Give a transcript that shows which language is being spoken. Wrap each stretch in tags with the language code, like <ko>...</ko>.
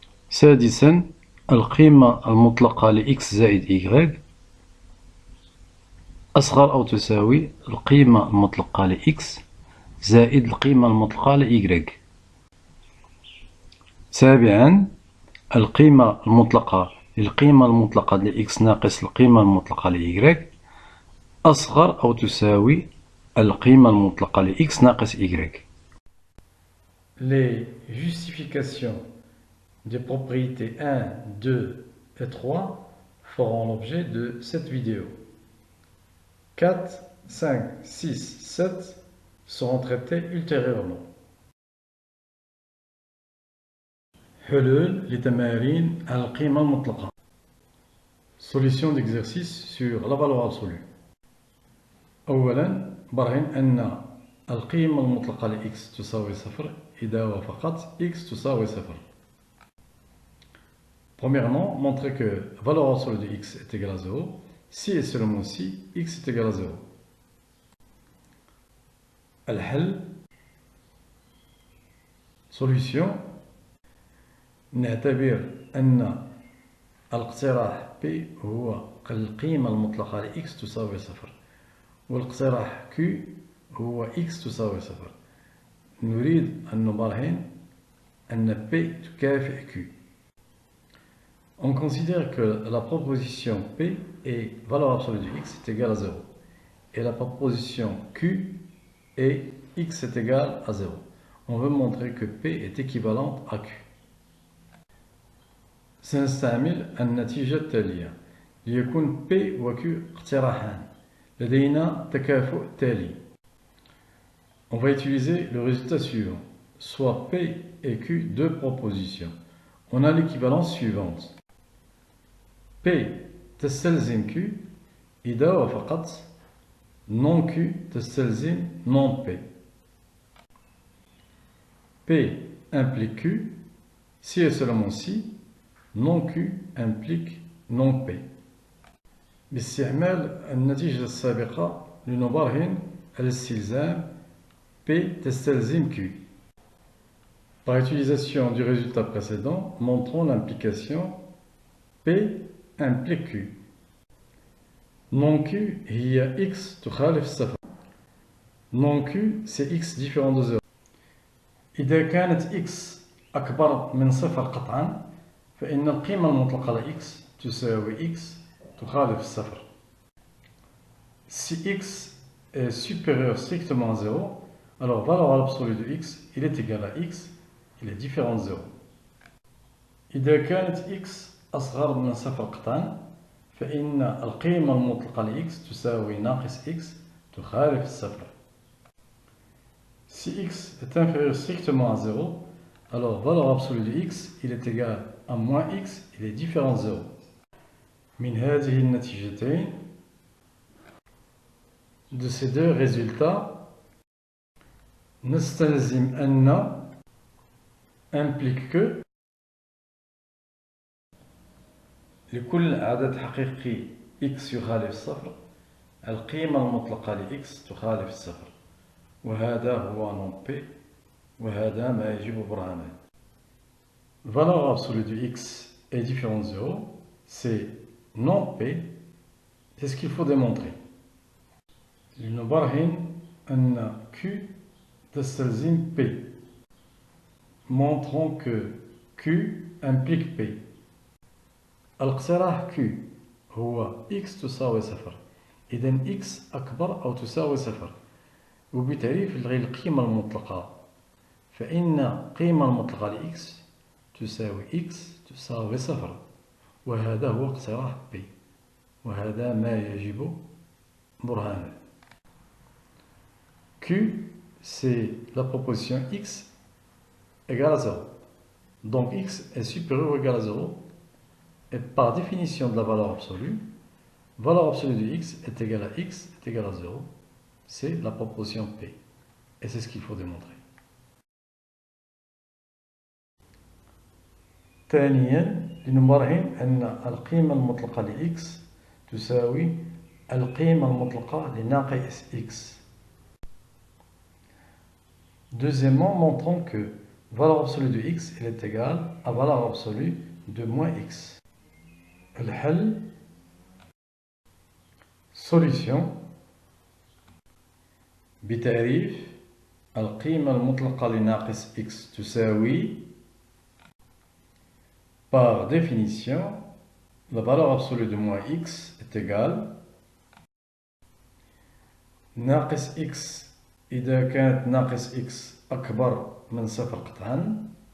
<ar>سادسا القيمة المطلقة ل x زائد y أصغر أو تساوي القيمة المطلقة ل x زائد القيمة المطلقة ل y. سابعا القيمة المطلقة للقيمة المطلقة ل x ناقص القيمة المطلقة ل y أصغر أو تساوي القيمة المطلقة ل x ناقص y.</ar> <fr>Les justifications des propriétés 1, 2 et 3 feront l'objet de cette vidéo. 4, 5, 6, 7 seront traités ultérieurement.</fr> <ar>حلول لتمارين القيمة المطلقة.</ar> <fr>Solution d'exercice sur la valeur absolue.</fr> <ar>أولا برهن أن القيمة المطلقة ل x تساوي صفر إذا وفقط x تساوي صفر.</ar> <fr>Premièrement, montrer que la valeur absolue de x est égale à 0 si et seulement si x est égal à 0.</fr> <ar>الحل solution نعتبر أن الاقتراح P هو القيمة المطلقة ل x تساوي صفر والاقتراح Q هو x تساوي صفر. نريد أن نبرهن أن P تكافئ Q.</ar> <fr>On considère que la proposition P est valeur absolue de x est égale à 0 et la proposition Q est x est égal à 0. On veut montrer que P est équivalente à Q.</fr> <ar>سنستعمل النتيجة التالية. ليكون P و Q اقتراحان لدينا تكافؤ تالي.</ar> <fr>On va utiliser le résultat suivant. Soit P et Q deux propositions. On a l'équivalence suivante. P</fr> <ar>تستلزم Q إذا وفقط non Q تستلزم</ar> <fr>non P. P implique Q si et seulement si non Q implique non P.</fr> <ar>باستعمال النتيجة السابقة لنبرهن الاستلزام P تستلزم Q.</ar> <fr>Par utilisation du résultat précédent, montrons l'implication P implique Q.</fr> <ar>Non Q هي x تخالف الصفر.</ar> <fr>Non Q c'est x différent de 0.</fr> <ar>إذا كانت x أكبر من صفر قطعا فإن القيمة المطلقة ل x تساوي x تخالف الصفر.</ar> <fr>Si x est supérieur strictement à 0, alors valeur absolue de x il est égal à x, il est différent de 0.</fr> <ar>إذا كانت x أصغر من صفر قطعا فإن القيمة المطلقة ل x تساوي ناقص x تخالف الصفر.</ar> <fr>Si x est inférieur strictement à 0, alors valeur absolue de x il est égal à moins x, il est différent de 0.</fr> <ar>من هذه النتيجتين</ar> <fr>de ces deux résultats</fr> <ar>نستلزم أن</ar> <fr>implique que</fr> <ar>لكل عدد حقيقي x يخالف الصفر القيمة المطلقة ل x تخالف الصفر، وهذا هو نون P، وهذا ما يجب برهانه.</ar> <fr>Valeur absolue de x est différente de 0, c'est non P, c'est ce qu'il faut démontrer.</fr> <ar>لنبرهن أن Q تستلزم P.</ar> <fr>Montrons que Q implique P.</fr> <ar>الاقتراح Q هو x تساوي صفر، إذا x أكبر أو تساوي صفر، وبتعريف القيمة المطلقة فإن القيمة المطلقة ل x تساوي x تساوي صفر، وهذا هو اقتراح P، وهذا ما يجب برهانه.</ar> <fr>Q, c'est la proposition x égale à 0. Donc x est supérieur ou égal à 0, et par définition de la valeur absolue de x est égale à x est égale à 0. C'est la proposition P. Et c'est ce qu'il faut démontrer.</fr> <ar>ثانيا لنبرهن أن القيمة المطلقة ل x تساوي القيمة المطلقة لناقص x.</ar> <fr>Deuxièmement, montrons que valeur absolue de x elle est égale à valeur absolue de moins x.</fr> <ar>الحل solution بتعريف القيمة المطلقة لناقص x تساوي</ar> <fr>par définition la valeur absolue de moins x est égale</fr> <ar>ناقص x إذا كانت ناقص x أكبر من صفر قطعا،</ar>